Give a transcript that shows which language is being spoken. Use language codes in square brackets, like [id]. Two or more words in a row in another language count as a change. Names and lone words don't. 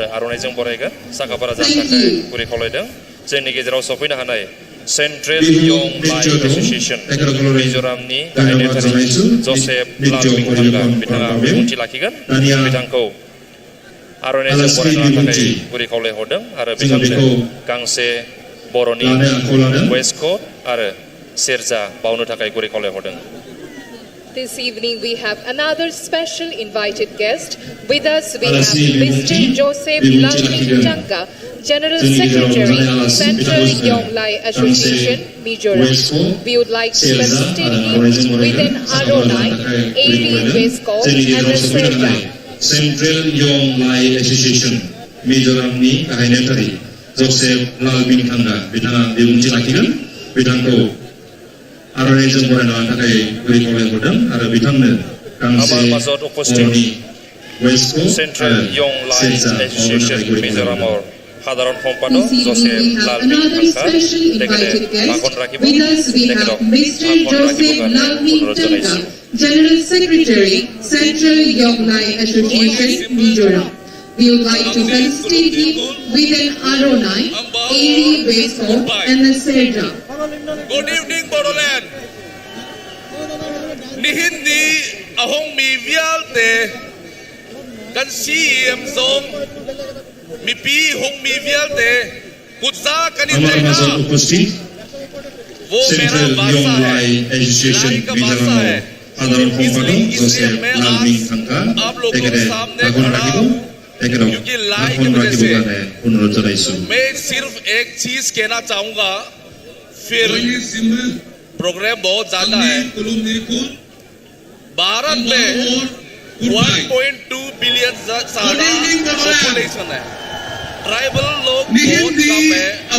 [brx] आर'नाइजों बरायगोन साखाफारा जानो थाखाय गुरै खावलायदों जोंनि गेजेराव सफैनो हानाय सेन्ट्रेल यं लाइ एस'सिएशन मिज'रामनि गाहाय नेहाथारि जसेफ लाल मिंथांगा बिथाङा बिबुंथि लाखिगोन बिथांखौ आर'नाइजों बरायनो थाखाय गुरै खावलायहरदों आरो बिथांनो गांसे बर'नि वेस्टकट आरो सेरजा बावनो थाखाय गुरै खावलायहरदों [en] This evening we have another special invited guest. With us we have Mr. Joseph Lalmingtanga, General Secretary, Central Yonglai Association, Mizoram. We would like to felicitate him with an Aronai, 80 waistcoat and a serta. [brx] Central Yonglai Association, Mizoramni गाहाय नेहाथारि जसेफ लालमिंथांगा बिथाङा बिबुंथि लाखिगोन बिथांखौ आर'नाइजों बरायना लानो थाखाय गुरै खावलायहरदों आरो बिथांनो गांसे बर'नि वेस्टकट [as] सेन्ट्रेल यं लाइ एस'सिएशन मिज'राমৰ সাধাৰণ সম্পাদক জছেফ লাল মিংথাংগা তেখেতে ভাষণ ৰাখিব তেখেতক ভাষণ ৰাখিবৰ কাৰণে অনুৰোধ জনাইছোঁ [en] General Secretary, Central Yonglai Association, Mizoram. We would like to felicitate him with an Aronai, 80 waistcoat and a serta. Good evening, Bodoland. [cnh] Nihindi ahong mi vialte kan siem zong mi pi hong mi vialte kutsa kanitena [hi] वो मेरा भाषा है लाई का भाषा है इसलिए मैं आज आप लोगों के सामने खड़ा हूँ क्योंकि लाई की वजह से मैं सिर्फ एक चीज कहना चाहूँगा फिर प्रोग्राम बहुत ज्यादा है भारत में 1.2 बिलियन सारा पॉपुलेशन है ट्राइबल लोग बहुत कम है